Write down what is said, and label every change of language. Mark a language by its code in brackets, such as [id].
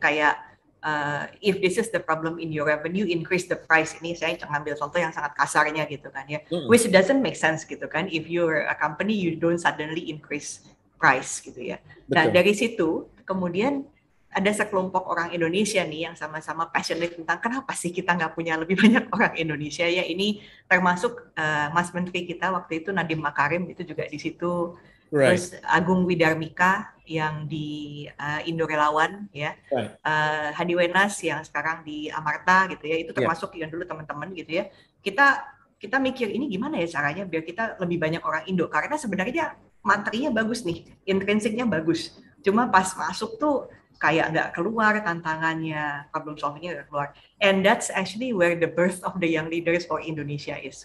[id] Kayak [en] if this is the problem in your revenue, increase the price. [id] Ini saya ngambil contoh yang sangat kasarnya gitu kan ya, [en] which doesn't make sense [id] gitu kan. [en] If you're a company, you don't suddenly increase price [id] gitu ya. Nah dari situ kemudian ada sekelompok orang Indonesia nih yang sama-sama passionate tentang kenapa sih kita nggak punya lebih banyak orang Indonesia ya. Ini termasuk Mas Menteri kita waktu itu Nadiem Makarim itu juga di situ. Terus Agung Widarmika yang di Indo Relawan ya, Hadi Wenas yang sekarang di Amarta gitu ya, itu termasuk yang dulu teman-teman gitu ya. Kita mikir ini gimana ya caranya biar kita lebih banyak orang Indo, karena sebenarnya materinya bagus nih, intrinsiknya bagus. Cuma pas masuk tuh kayak nggak keluar tantangannya, problem solvingnya nggak keluar. [en] And that's actually where the birth of the young leaders for Indonesia is.